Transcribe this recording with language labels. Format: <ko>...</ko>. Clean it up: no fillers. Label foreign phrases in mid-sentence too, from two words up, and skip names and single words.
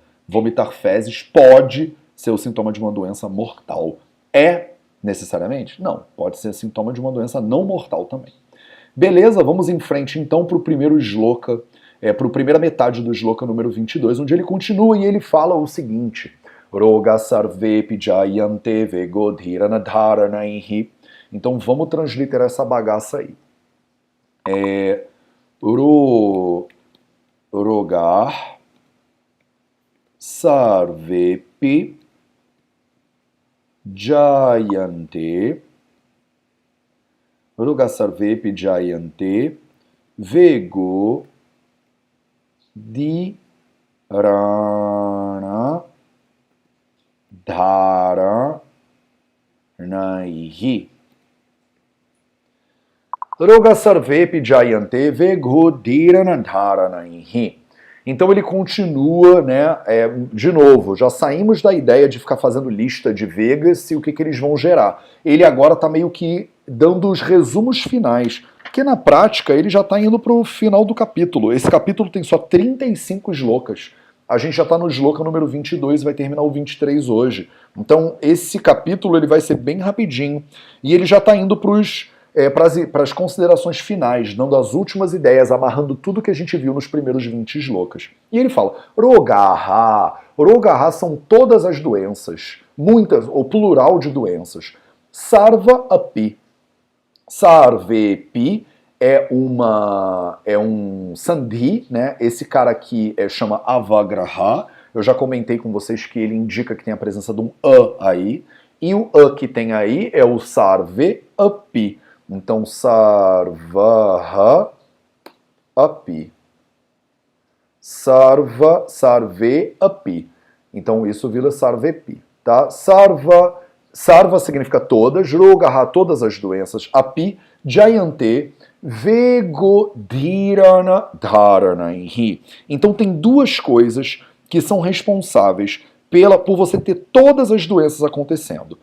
<pt>Vomitar fezes pode ser o sintoma de uma doença mortal. É necessariamente? Não, pode ser sintoma de uma doença não mortal também. Beleza, vamos em frente então para o primeiro shloka, para a primeira metade do shloka número 22, onde ele continua e ele fala o seguinte:</pt> <sa>रोगाः सर्वेऽपि जायन्ते वेगोदीरण धारणैः.</sa> <pt>Então vamos transliterar essa bagaça aí.</pt> <sa>रोगाः सर्वेऽपि जायन्ते रोगाः सर्वेऽपि जायन्ते वेगो धारण धारणैः. रोगाः सर्वेऽपि जायन्ते वेगो धारण धारणैः.</sa> <pt>Então ele continua, né, de novo, já saímos da ideia de ficar fazendo lista de Vegas e o que eles vão gerar. Ele agora está meio que dando os resumos finais, porque na prática ele já está indo para o final do capítulo. Esse capítulo tem só 35 slokas. A gente já está no sloka número 22 e vai terminar o 23 hoje. Então esse capítulo ele vai ser bem rapidinho e ele já está indo para as considerações finais, dando as últimas ideias, amarrando tudo que a gente viu nos primeiros 20 slokas. E ele fala, Rogaha. Rogaha são todas as doenças, muitas, ou plural de doenças.</pt> <sa>सर्व अपि.</sa> <pt>Sarvepi é um sandhi, né? Esse cara aqui chama Avagraha. Eu já comentei com vocês que ele indica que tem a presença de um A aí. E o A que tem aí é o</pt> <sa>सर्वे अपि. Então, सर्वः अपि. सर्वे अपि.</sa> <pt>Então, isso vira Sarvepi, tá? Sarva significa todas, Rogaha, todas as doenças,</pt> <sa>अपि, जायन्ते, वेगोदीरण धारणैः.</sa> <pt>Então, tem duas coisas que são responsáveis por você ter todas as doenças acontecendo.</pt>